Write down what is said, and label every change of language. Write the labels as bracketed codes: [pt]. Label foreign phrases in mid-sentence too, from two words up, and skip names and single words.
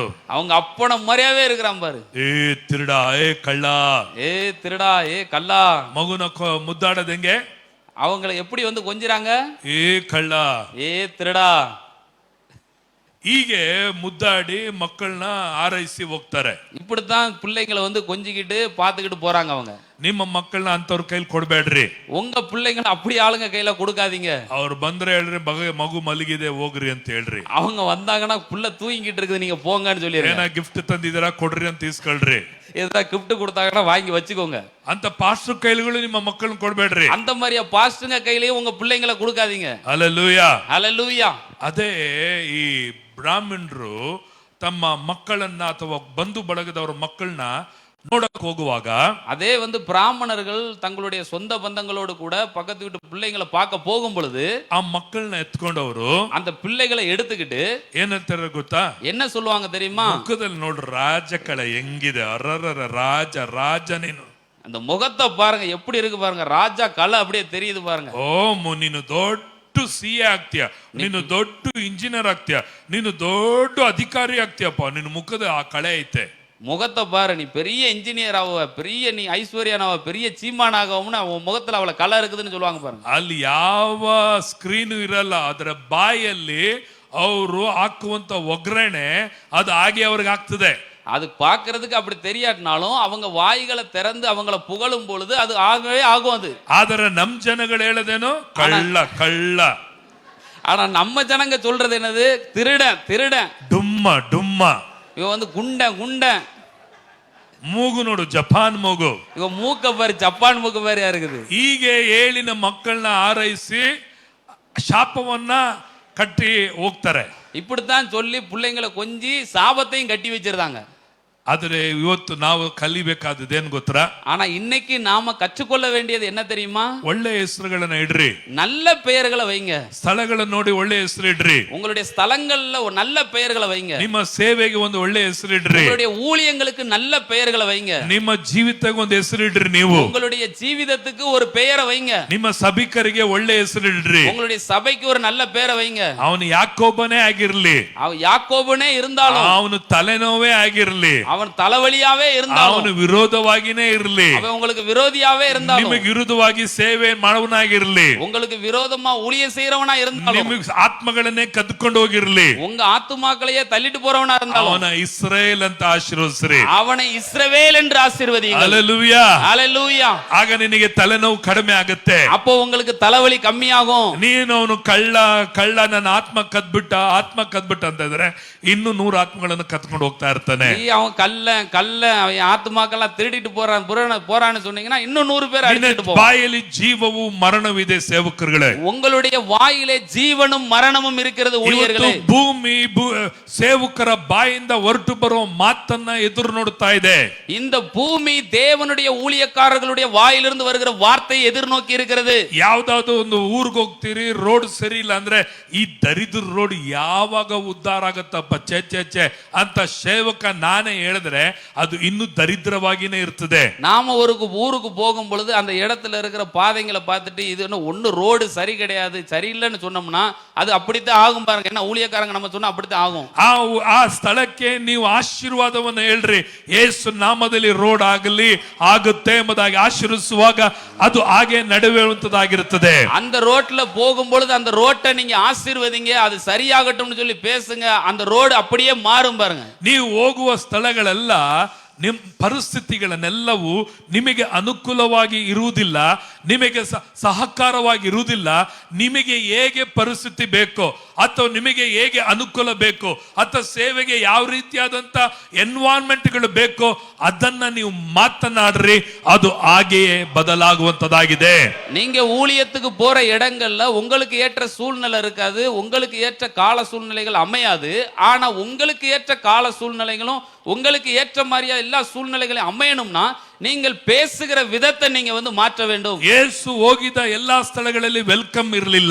[ta] அவங்க அப்பன மாதிரியாவே இருக்கிறான் பாரு. [kn] ಏ ತಿರುಡಾ, ಏ ಕಳ್ಳ, [ta] ஏ திருடா, ஏ கள்ளா. [kn] ಮಗುನ ಮುದ್ದಾಡೋದು ಹೆಂಗೆ? [ta] அவங்களை எப்படி கொஞ்சிறாங்க? [kn] ಏ ಕಳ್ಳ, [ta] ஏ திருடா. [kn] ಹೀಗೆ ಮುದ್ದಾಡಿ ಮಕ್ಕಳನ್ನ ಆರೈಸಿ ಹೋಗ್ತಾರೆ. [ta] இப்படித்தான் பிள்ளைங்களை கொஞ்சிக்கிட்டு பாத்துக்கிட்டு போறாங்க அவங்க. [kn] ನಿಮ್ಮ ಮಕ್ಕಳನ್ನ ಅಂತವ್ರ ಕೈಲಿ ಕೊಡ್ಬೇಡ್ರಿ. [ta] உங்க பிள்ளைங்களை அப்படி ஆளுங்க கையில கொடுக்காதீங்க. [kn] ಅವ್ರು ಬಂದ್ರೆ ಹೇಳ್ರಿ, ಮಗು ಮಲಗಿದೆ ಹೋಗ್ರಿ ಅಂತ ಹೇಳ್ರಿ. [ta] அவங்க வந்தாங்கன்னா புள்ள தூங்கிட்டு இருக்குது, நீங்க போங்கன்னு சொல்லிடுங்க. [kn] ಏನ ಗಿಫ್ಟ್ ತಂದಿದ್ದೀರಾ ಕೊಡ್ರಿ ಅಂತ ಇಸ್ಕೊಳ್ರಿ. [ta] ஏதா கிஃப்ட் கொடுத்தாங்கன்னா வாங்கி வச்சுக்கோங்க. [kn] ಅಂತ ಪಾಸ್ಟರ್ ಕೈಲಿಗಳು ನಿಮ್ಮ ಮಕ್ಕಳನ್ನ ಕೊಡ್ಬೇಡ್ರಿ. [ta] அந்த மாதிரியா பாஸ்டர்ங்க கையிலயும் ಉங்க பிள்ளைங்களை கொடுக்காதீங்க. [kn] ಹಲ್ಲೆಲೂಯಾ, ಹಲ್ಲೆಲೂಯಾ. ಅದೇ ಈ ಬ್ರಾಹ್ಮಣರು ತಮ್ಮ ಮಕ್ಕಳನ್ನ ಅಥವಾ ಬಂಧು ಬಳಗದವರ ಮಕ್ಕಳನ್ನ ನೋಡಕ್ ಹೋಗುವಾಗ, [ta] அதே பிராமணர்கள் தங்களுடைய சொந்த பந்தங்களோடு கூட பக்கத்து வீட்டு பிள்ளைங்களை பார்க்க போகும் பொழுது [kn] ಆ ಮಕ್ಕಳನ್ನ ಎತ್ಕೊಂಡವರು [ta] அந்த பிள்ளைகளை எடுத்துக்கிட்டு [kn] ಏನಂತಾರೆ ಗೊತ್ತಾ? [ta] என்ன சொல்லுவாங்க தெரியுமா? [kn] ಮುಖದಲ್ಲಿ ನೋಡ್ರಿ ರಾಜ ಕಳೆ ಹೆಂಗಿದೆ, ಅರರ ರಾಜ ನೀನು. [ta] அந்த முகத்தை பாருங்க எப்படி இருக்கு பாருங்க, ராஜா கலை அப்படியே தெரியுது பாருங்க. [kn] ನೀನು ದೊಡ್ಡ CA ಆಗ್ತೀಯ, ನೀನು ದೊಡ್ಡ ಇಂಜಿನಿಯರ್ ಆಗ್ತೀಯ, ನೀನು ದೊಡ್ಡ ಅಧಿಕಾರಿ ಆಗ್ತೀಯಪ್ಪ, ನಿನ್ನ ಮುಖದ ಆ ಕಳೆ ಐತೆ. [ta] முகத்தை பாரு, நீ பெரிய இன்ஜினியர் ஆகுவ, பெரிய நீ ஐஸ்வர்யான் ஆகுவ, பெரிய சீமான் ஆகும்னு அவன் முகத்துல அவளை கலை இருக்குதுன்னு சொல்லுவாங்க பாருங்க. [kn] ಅಲ್ಲಿ ಯಾವ ಸ್ಕ್ರೀನ್ ಇರಲ್ಲ, ಅದರ ಬಾಯಲ್ಲಿ ಅವರು ಹಾಕುವಂತ ಒಗ್ಗರಣೆ ಅದು ಹಾಗೆ ಅವ್ರಿಗೆ ಆಗ್ತದೆ. [ta] அது பார்க்கிறதுக்கு அப்படி தெரியாட்டினாலும் அவங்க வாய்களை திறந்து அவங்கள புகழும் பொழுது அது ஆகவே ஆகும். அது [kn] ಆದರೆ ನಮ್ ಜನಗಳು ಹೇಳದೇನು ಕಳ್ಳ ಕಳ್ಳ. [ta] ஆனா நம்ம ஜனங்க சொல்றது என்னது? திருடன் திருடன். [kn] ಡುಮ್ಮ ಡುಮ್ಮ. [ta] இவன் வந்து குண்டன் குண்டன். [kn] ಮೂಗು ನೋಡು ಜಪಾನ್ ಮೂಗು. [ta] இவன் மூக்க பாரு, ஜப்பான் மூக்க பாரியா இருக்குது. [kn] ಹೀಗೆ ಹೇಳಿನ ಮಕ್ಕಳನ್ನ ಆರೈಸಿ ಶಾಪವನ್ನ ಕಟ್ಟಿ ಹೋಗ್ತಾರೆ. [ta] இப்படித்தான் சொல்லி பிள்ளைங்களை கொஞ்சி சாபத்தையும் கட்டி வச்சிருந்தாங்க. [kn] ಆದರೆ ಇವತ್ತು ನಾವು ಕಲಿಬೇಕಾದದೇನು ಗೊತ್ತಾ? [ta] ஆனா இன்னைக்கு நாம கற்றுக்கொள்ள வேண்டியது என்ன தெரியுமா? [kn] ಒಳ್ಳೆ ಹೆಸರುಗಳನ್ನ ಇಡ್ರಿ, [ta] நல்ல பெயர்களை வைங்க. [kn] ಸ್ಥಳಗಳನ್ನ ನೋಡಿ ಒಳ್ಳೆ ಹೆಸರು ಇಡ್ರಿ. [ta] உங்களுடைய ஸ்தலங்கள்ல ஒரு நல்ல பெயர்களை வைங்க. [kn] ನಿಮ್ಮ ಸೇವೆಗೆ ಒಂದು ಒಳ್ಳೆ ಹೆಸರು ಇಡ್ರಿ. [ta] உங்களுடைய ஊழியங்களுக்கு நல்ல பெயர்களை வைங்க. [kn] ನಿಮ್ಮ ಜೀವಿತಕ್ಕೆ ಒಂದು ಹೆಸರು ಇಡ್ರಿ. ನೀವು [ta] உங்களுடைய ஜீவிதத்துக்கு ஒரு பெயரை வைங்க. [kn] ನಿಮ್ಮ ಸಭಿಕರಿಗೆ ಒಳ್ಳೆ ಹೆಸರು ಇಡ್ರಿ. [ta] உங்களுடைய சபைக்கு ஒரு நல்ல பெயரை வைங்க. [kn] ಅವನು ಯಾಕೋಬನೇ ಆಗಿರ್ಲಿ, [ta] அவன் யாக்கோபனே இருந்தாலும், [kn] ಅವನು ತಲೆನೋವೇ ಆಗಿರ್ಲಿ, [ta] அவன் தலைவலியாவே இருந்தாலும், [kn] ಅವನು ವಿರೋಧವಾಗಿನೇ ಇರ್ಲಿ, [ta] அவன் உங்களுக்கு விரோதியாவே இருந்தாலும், [kn] ನಿಮಗೆ ವಿರುದ್ಧವಾಗಿ ಸೇವೆ ಮಾಡುವನಾಗಿರ್ಲಿ, [ta] உங்களுக்கு விரோதமா ஊழியம் செய்யறவனா இருந்தாலும், [kn] ನಿಮಗೆ ಆತ್ಮಗಳನ್ನೇ ಕದ್ಕೊಂಡು ಹೋಗಿರ್ಲಿ, [ta] உங்க ஆத்துமாக்களையே தள்ளிட்டு போறவனா இருந்தாலும், [kn] ಅವನ ಇಸ್ರೇಲ್ ಅಂತ ಆಶೀರ್ವದಿಸ್ರಿ. [ta] அவனை இஸ்ரவேல் என்று ஆசீர்வதியுங்கள். [kn] ಹಲ್ಲೆಲೂಯಾ. [ta] ஹல்லேலூயா. [kn] ಆಗ ನಿನಗೆ ತಲೆನೋವು ಕಡಿಮೆ ಆಗುತ್ತೆ. [ta] அப்போ உங்களுக்கு தலைவலி கம்மியாகும். [kn] ನೀನು ಅವನು ಕಳ್ಳ ಕಳ್ಳ ನನ್ನ ಆತ್ಮ ಕದ್ಬಿಟ್ಟ ಅಂತ ಇದ್ರೆ ಇನ್ನು 100 ಆತ್ಮಗಳನ್ನು ಕತ್ಕೊಂಡು ಹೋಗ್ತಾ ಇರ್ತಾನೆ. [ta] அவன் கல்ல அவன் ஆத்துமாக்கெல்லாம் திருடிட்டு போறான்னு சொன்னீங்கன்னா இன்னும் 100 பேர் அடிச்சிட்டு போவான். [kn] ಬಾಯಲ್ಲಿ ಜೀವವು ಮರಣವಿದೆ ಸೇವಕರುಗಳೇ. [ta] உங்களுடைய வாயிலே ஜீவனும் மரணமும் இருக்கிறது ஊழியர்களே. [kn] ಭೂಮಿ ಸೇವಕರ ಬಾಯಿಂದ ಹೊರಟು ಬರೋ ಮಾತನ್ನ ಎದುರು ನೋಡ್ತಾ ಇದೆ. [ta] இந்த பூமி தேவனுடைய ஊழியக்காரர்களுடைய வாயிலிருந்து வருகிற வார்த்தையை எதிர்நோக்கி இருக்கிறது. [kn] ಯಾವ್ದಾದ್ರು ಒಂದು ಊರಿಗೆ ಹೋಗ್ತೀರಿ, ರೋಡ್ ಸರಿ ಇಲ್ಲ ಅಂದ್ರೆ ಈ ದರಿದ್ರ ರೋಡ್ ಯಾವಾಗ ಉದ್ಧಾರ ಆಗತ್ತಪ್ಪ ಚೆ ಅಂತ ಸೇವಕ ನಾನೇ ಹೇಳಿದ್ರೆ ಅದು ಇನ್ನೂ ದರಿದ್ರವಾಗಿನೇ ಇರ್ತದೆ. [ta] நாம ஊருக்கு போகும் பொழுது அந்த இடத்துல இருக்கிற பாதைகளை பார்த்துட்டு இது ஒண்ணு ரோடு சரி கிடையாது, சரியில்லைன்னு சொன்னோம்னா அது அப்படித்தான் ஆகும் பாருங்க. என்ன ஊழியக்காரங்க நம்ம சொன்னா அப்படித்தான் ஆகும். [kn] ಆ ಸ್ಥಳಕ್ಕೆ ನೀವು ಆಶೀರ್ವಾದವನ್ನು ಹೇಳ್ರಿ, ಯೇಸು ನಾಮದಲ್ಲಿ ರೋಡ್ ಆಗಲಿ ಆಗುತ್ತೆ ಎಂಬುದಾಗಿ ಆಶೀರ್ವಿಸುವಾಗ ಅದು ಹಾಗೆ ನಡೆಯುವಂತದ್ದಾಗಿರುತ್ತದೆ. [ta] அந்த ரோட்ல போகும் பொழுது அந்த ரோட்டை நீங்க ஆசீர்வதிங்க, அது சரியாகட்டும்னு சொல்லி பேசுங்க, அந்த ரோடு அப்படியே மாறும் பாருங்க. [kn] ನೀವು ಹೋಗುವ ಸ್ಥಳಗಳೆಲ್ಲ ನಿಮ್ ಪರಿಸ್ಥಿತಿಗಳನ್ನೆಲ್ಲವೂ ನಿಮಗೆ ಅನುಕೂಲವಾಗಿ ಇರುವುದಿಲ್ಲ, ನಿಮಗೆ ಸಹಕಾರವಾಗಿ ಇರುವುದಿಲ್ಲ. ನಿಮಗೆ ಹೇಗೆ ಪರಿಸ್ಥಿತಿ ಬೇಕೋ ಅಥವಾ ನಿಮಗೆ ಹೇಗೆ ಅನುಕೂಲ ಬೇಕೋ ಅಥವಾ ಸೇವೆಗೆ ಯಾವ ರೀತಿಯಾದಂತ ಎನ್ವೈರನ್ಮೆಂಟ್ಗಳು ಬೇಕೋ ಅದನ್ನ ನೀವು ಮಾತನಾಡ್ರಿ, ಅದು ಹಾಗೆಯೇ ಬದಲಾಗುವಂತದ್ದಾಗಿದೆ. [ta] நீங்க ஊழியத்துக்கு போற இடங்கள்ல உங்களுக்கு ஏற்ற சூழ்நிலை இருக்காது, உங்களுக்கு ஏற்ற கால சூழ்நிலைகள் அமையாது. ஆனா உங்களுக்கு ஏற்ற கால சூழ்நிலைகளும் உங்களுக்கு ஏற்ற மாதிரியா எல்லா சூழ்நிலைகளையும் அமையணும்னா நீங்கள் பேசுகிற விதத்தை நீங்க மாற்ற வேண்டும். [kn] ಯೇಸು ಹೋಗಿದ ಎಲ್ಲಾ ಸ್ಥಳಗಳಲ್ಲಿ ವೆಲ್ಕಮ್ ಇರಲಿಲ್ಲ.